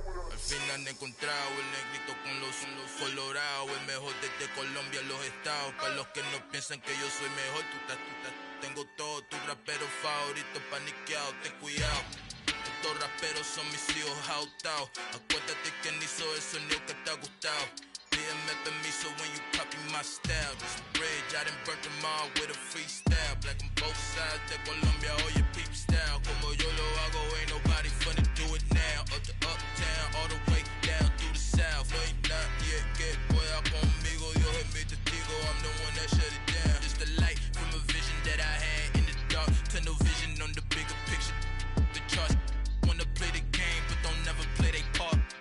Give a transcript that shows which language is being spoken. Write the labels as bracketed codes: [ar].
[es] Al fin han encontrado el negrito con los colorados, el mejor desde Colombia a los estados. Para los que no piensan que yo soy mejor, tengo todo, tus raperos favoritos paniqueados, ten cuidado. Estos raperos son mis hijos jautados. Acuérdate quién hizo el sonido que te ha gustado. Pídeme permiso [en] when you copy my style. This bridge, I done burnt them all with a freestyle. Black on both sides [es] de Colombia, oye [en] peep style. [es] Como yo lo hago, [en] ain't nobody finna do it now. Up to uptown, all the way down through the south. [es] No hay nadie que pueda conmigo, Dios es mi testigo. [en] I'm the one that shut it down. Just the light from a vision that I had in the dark. Tunnel vision on the bigger picture. The charts wanna play the game, but don't never play their part.